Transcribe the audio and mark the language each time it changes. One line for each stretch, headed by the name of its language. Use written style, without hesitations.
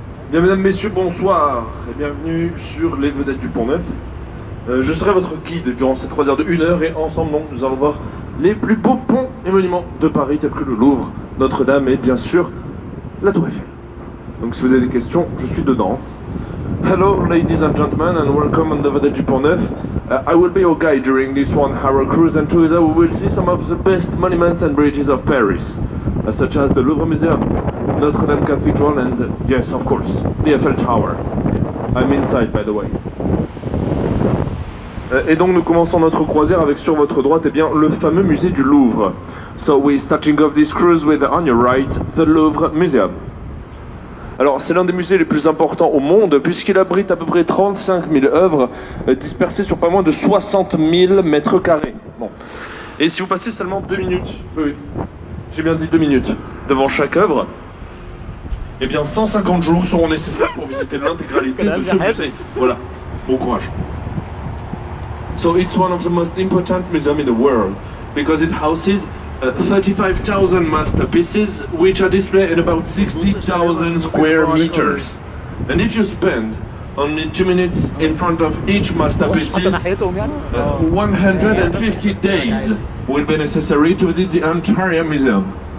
French: Bien, mesdames, messieurs, bonsoir et bienvenue sur les vedettes du Pont-Neuf. Je serai votre guide durant ces 3 heures de 1 heure et ensemble, donc, nous allons voir les plus beaux ponts et monuments de Paris, tels que le Louvre, Notre-Dame et bien sûr la Tour Eiffel. Donc si vous avez des questions, je suis dedans.
English: Hello, ladies and gentlemen, and welcome on the Vedette du Pont-Neuf. I will be your guide during this 1-hour cruise, and together we will see some of the best monuments and bridges of Paris, such as the Louvre Museum, Notre-Dame Cathedral, and yes, of course, the Eiffel Tower. I'm inside, by the way.
French: Et donc nous commençons notre croisière avec sur votre droite, eh bien, le fameux musée du Louvre.
English: So we're starting off this cruise with, on your right, the Louvre Museum.
French: Alors c'est l'un des musées les plus importants au monde puisqu'il abrite à peu près 35 000 œuvres dispersées sur pas moins de 60 000 mètres carrés. Bon. Et si vous passez seulement 2 minutes, oui, j'ai bien dit 2 minutes, devant chaque œuvre, eh bien 150 jours seront nécessaires pour visiter l'intégralité de ce musée. Voilà, bon courage.
English: So it's one of the most important museums in the world because it houses 35,000 masterpieces which are displayed in about 60,000 square meters. And if you spend only 2 minutes in front of each masterpiece, 150 days will be necessary to visit the entire museum.